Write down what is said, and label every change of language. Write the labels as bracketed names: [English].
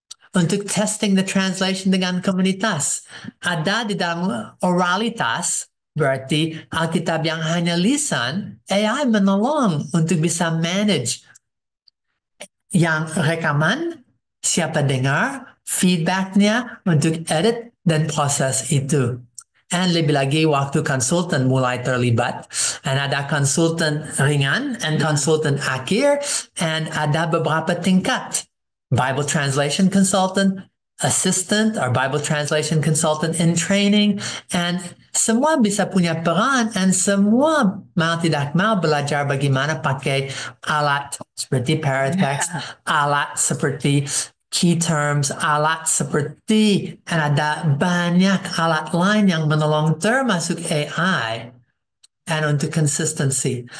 [Indonesian] Untuk [English] testing the translation [Indonesian] dengan komunitas. Ada di dalam oralitas, berarti Alkitab yang hanya lisan, AI menolong untuk bisa [English] manage [Indonesian] yang rekaman, siapa dengar, feedbacknya untuk edit dan proses itu. Dan lebih lagi waktu konsultan mulai terlibat. Dan ada konsultan ringan dan konsultan akhir. Dan ada beberapa tingkat. [English] Bible translation consultant, assistant, or Bible translation consultant in training. And [Indonesian] semua bisa punya peran dan semua mau tidak mau belajar bagaimana pakai alat seperti paratext, alat seperti key terms, alat seperti, dan ada banyak alat lain yang menolong termasuk AI dan untuk [English] consistency.